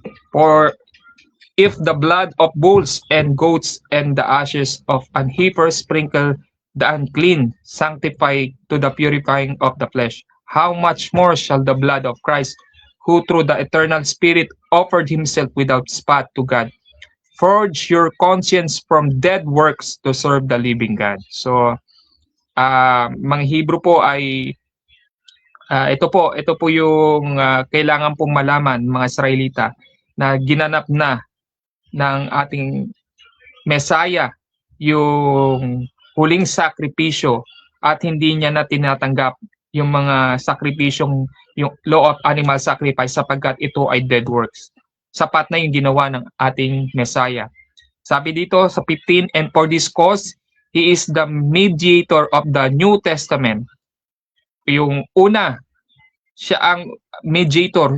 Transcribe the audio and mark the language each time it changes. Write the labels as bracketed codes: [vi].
[en] For if the blood of bulls and goats and the ashes of an heifer sprinkle the unclean, sanctify to the purifying of the flesh, how much more shall the blood of Christ, who through the eternal Spirit offered himself without spot to God, forge your conscience from dead works to serve the living God. [tl] So, mga Hebrew po ay ito po yung kailangan pong malaman, mga Israelita, na ginanap na ng ating Messiah yung huling sakripisyo at hindi niya na tinatanggap yung mga sakripisyong, yung [en] law of animal sacrifice [tl] sapagkat ito ay [en] dead works. [tl] Sapat na yung ginawa ng ating Messiah. Sabi dito sa 15, [en] and for this cause, he is the mediator of the New Testament. [tl] Yung una, siya ang mediator.